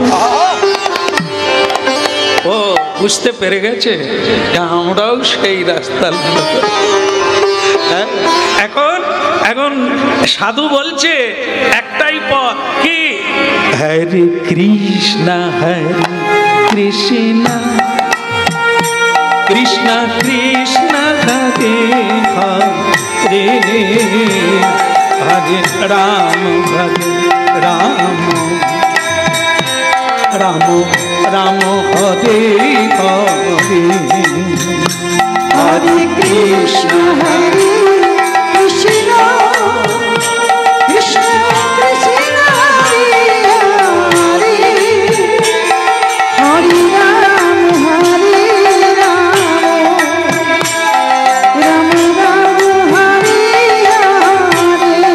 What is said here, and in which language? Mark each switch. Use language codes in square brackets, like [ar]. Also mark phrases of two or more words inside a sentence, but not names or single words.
[bn] ও বুঝতে পেরে গেছে আমরাও সেই রাস্তার লোক। এখন এখন সাধু বলছে একটাই পথ, কি? [sa] হরে কৃষ্ণ হরে কৃষ্ণ কৃষ্ণ কৃষ্ণ হরে হরে, হরে রাম হরে রাম, রাম রাম হরে হরে, হরে কৃষ্ণ হরে কৃষ্ণ কৃষ্ণ কৃষ্ণ হরে হরে, হরে রাম রাম রাম হরে হরে,